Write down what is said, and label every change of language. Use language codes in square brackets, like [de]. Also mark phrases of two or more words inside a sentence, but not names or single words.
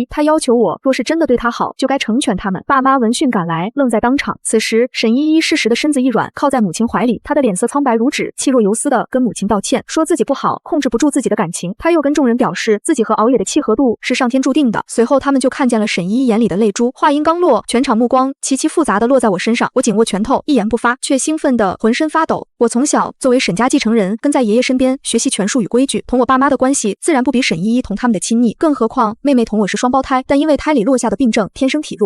[zh] 她要求我若是真的對她好，就該成全他們。爸媽聞訊趕來，愣在當場。此時沈依依適時的身子一軟，靠在母親懷裡，她的臉色蒼白如紙，氣若游絲的跟母親道歉，說自己不好，控制不住自己的感情。她又跟众人表示自己和熬夜的契合度是上天注定的。隨後他們就看見了沈依依眼裡的淚珠。話音剛落，全場目光齊齊複雜的落在我身上，我緊握拳頭，一言不發，卻興奮的渾身發抖。我從小作為沈家繼承人，跟在爺爺身邊學習權術與規矩，同我爸媽的關係自然不比沈依依同他們的親昵，更何況妹妹同我是雙胞胎，但因為胎裡落下的病症，天生體弱。